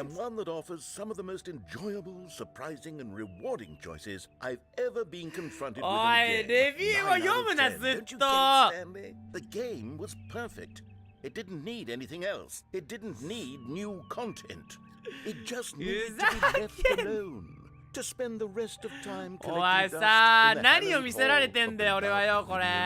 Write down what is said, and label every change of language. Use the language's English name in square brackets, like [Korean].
[English] And one that offers some of the most enjoyable, surprising, and rewarding choices I've ever been confronted with. [Japanese] おい、レビューを読むな、ずっと。 [English] Don't you get it, Stanley? The game was perfect. It didn't need anything else. It didn't need new content. It just needed to be left alone.To spend the rest of time [Japanese] おいさー、何を見せられてんだよ俺はよこれ。